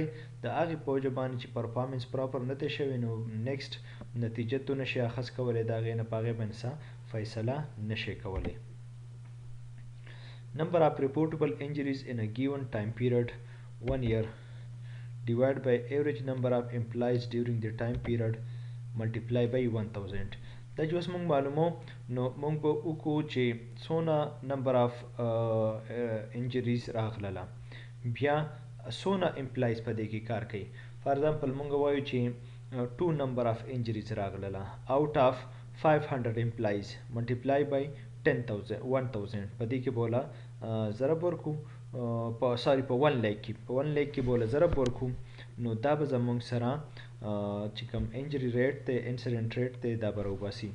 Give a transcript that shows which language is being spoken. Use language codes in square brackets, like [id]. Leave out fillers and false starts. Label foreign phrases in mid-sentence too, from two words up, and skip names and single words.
[ps] د هغې په وجه باندې چې [en] performance proper [ps] نه دی شوی نو نیکسټ نتیجه تو نشي اخذ کولی، د هغې نه په هغې باندې څه فیصله نشي کولی. [en] Number of reportable injuries in a given time period 1 year divided by average number of employees during the time period multiply by 1000. [ps] دا چې اوس مونږ معلومو نو مونږ به وکړو چې څونه [en] number of injuries [ps] راغلله، بیا څونه امپلایز په دې کې کار کوي. [en] for example [ps] مونږ وایو چې 2 [en] number of injuries [ps] راغلله [en] out of 500 employees multiply by 10,000 [ps] په دې کې بوله ضرب ورکو په 1 لیک کې په 1 لیک کې بوله ضرب ورکو، نو دا به زموږ سره چې کوم [en] injury rate [ps] دی [en] incident rate [ps] دی دا به راوباسي.